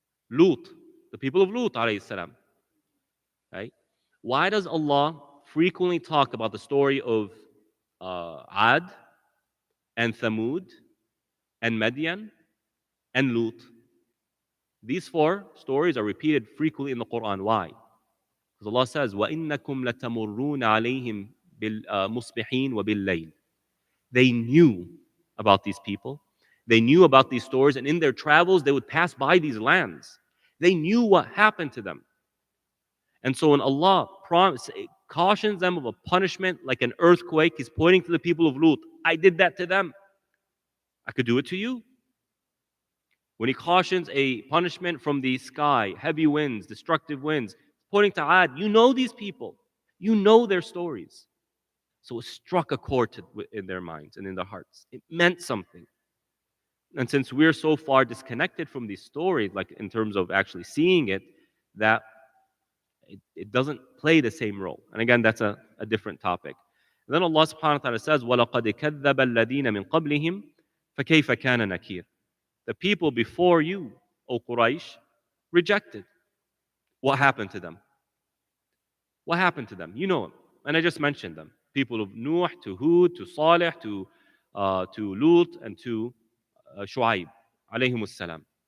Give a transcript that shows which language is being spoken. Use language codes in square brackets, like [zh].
[en] Lut, the people of Lut, alayhi salam. Right? Why does Allah frequently talk about the story of Ad and Thamud and Madian and Lut? These four stories are repeated frequently in the Quran. Why? Because Allah says, [ar] وَإِنَّكُمْ لَتَمُرُّونَ عَلَيْهِمْ بِالْمُصْبِحِينَ وَبِاللَّيْلِ. [en] They knew about these people. They knew about these stories, and in their travels, they would pass by these lands. They knew what happened to them. And so when Allah cautions them of a punishment like an earthquake, He's pointing to the people of Lut. I did that to them. I could do it to you. When He cautions a punishment from the sky, heavy winds, destructive winds, pointing to Ad, you know these people. You know their stories. So it struck a chord in their minds and in their hearts. It meant something. And since we're so far disconnected from these stories, like in terms of actually seeing it, that it doesn't play the same role. And again, that's a different topic. And then Allah subhanahu wa ta'ala says, [ar] وَلَقَدْ كَذَّبَ الَّذِينَ مِنْ قَبْلِهِمْ فَكَيْفَ كَانَ نَكِيرٌ. [en] The people before you, O Quraysh, rejected. What happened to them? What happened to them? You know them. And I just mentioned them. People of Nuh, to Hud, to Salih, to Lut, and to Shu'aib, alayhimus salam.